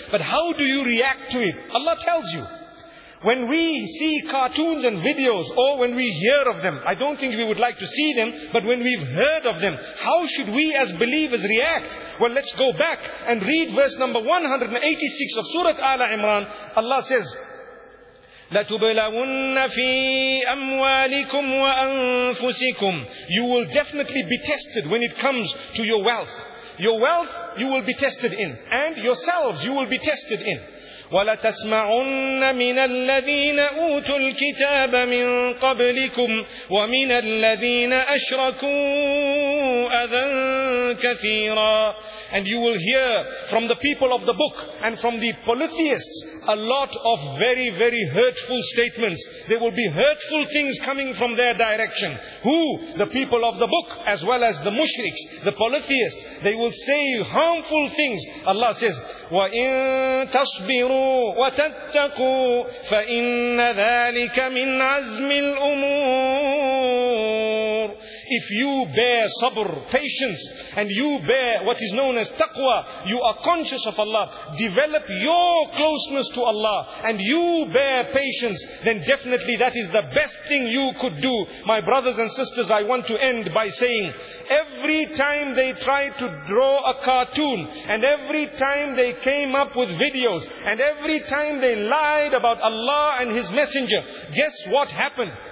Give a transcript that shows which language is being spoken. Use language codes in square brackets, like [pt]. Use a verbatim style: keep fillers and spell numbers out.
[en] But how do you react to it? Allah tells you. When we see cartoons and videos, or when we hear of them, I don't think we would like to see them, but when we've heard of them, how should we as believers react? Well, let's go back and read verse number one eighty-six of Surah Al-Imran. Allah says, [ar] لَتُبْلَوُنَّ فِي أَمْوَالِكُمْ وَأَنفُسِكُمْ. [en] You will definitely be tested when it comes to your wealth. Your wealth you will be tested in, and yourselves you will be tested in. [ar] وَلَتَسْمَعُنَّ مِنَ الَّذِينَ أُوتُوا الْكِتَابَ مِنْ قَبْلِكُمْ وَمِنَ الَّذِينَ أَشْرَكُوا أَذًى كَثِيرًا. [en] And you will hear from the people of the book and from the polytheists a lot of very, very hurtful statements. There will be hurtful things coming from their direction. Who? The people of the book, as well as the mushriks, the polytheists. They will say harmful things. Allah says, [ar] وَإِن تَصْبِرُوا وَتَتَّقُوا فَإِنَّ ذَلِكَ مِنْ عَزْمِ الْأُمُورِ. [en] If you bear sabr, patience, and you bear what is known as taqwa, you are conscious of Allah, develop your closeness to Allah, and you bear patience, then definitely that is the best thing you could do. My brothers and sisters, I want to end by saying, every time they tried to draw a cartoon, and every time they came up with videos, and every time they lied about Allah and His Messenger, guess what happened?